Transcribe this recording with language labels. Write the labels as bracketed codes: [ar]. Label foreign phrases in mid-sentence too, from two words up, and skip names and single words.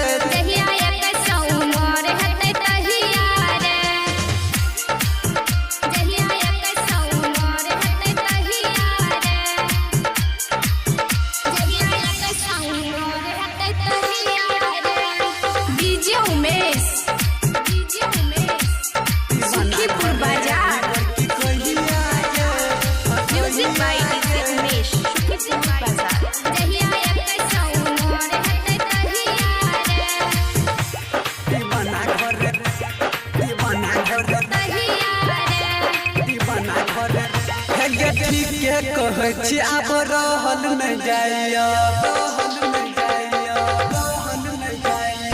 [mai] जहिया एक संग मोर है कतहिया रे। जहिया एक संग मोर है कतहिया रे। जहिया एक संग मोर है कतहिया रे। [en] DJ Umesh, Sukhipur Bazaar, music by DJ Umesh, Sukhipur Bazaar. [mai] जहिया एक संग मोर है कतहिया रे। दीवाना घर, दीवाना घर, कतहिया रे। दीवाना घर है गे ठीक के कहै छी आब रहल नहीं जाइया, रहल नहीं जाइया, रहल नहीं जाइया।